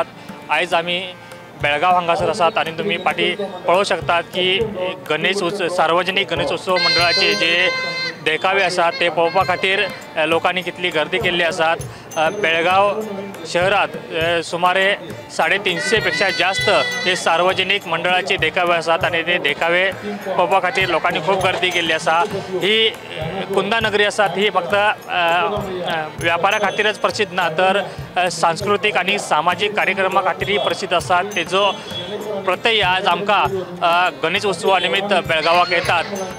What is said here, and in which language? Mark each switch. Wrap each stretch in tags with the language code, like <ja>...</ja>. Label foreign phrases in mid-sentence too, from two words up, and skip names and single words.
<kok>आज आम्ही बेळगाव हांगासर आसात आणि तुम्ही पाठी पळोवंक शकतात की गणेश उत्सव सार्वजनिक गणेश उत्सव मंडळाचे जे देखावे आसात ते पळोवपा खातीर लोकांनी कितली गर्दी केल्ली आसात। बेळगाव शहरात सुमारे 350 पेक्षा जास्त हे सार्वजनिक मंडळाचे देखावे आसात आणि ते देखावे पळोवपा खातीर लोकांनी खूप गर्दी केल्ली आसा। ही कुंदा नगरी आसा ही फक्त व्यापारा खातीरच प्रसिद्ध ना तर सांस्कृतिक आणि सामाजिक कार्यक्रमा खातीरही प्रसिद्ध आसा। तेजो प्रत्यय आज आमकां गणेश उत्सवा निमित्त बेळगावाक येतात।</kok>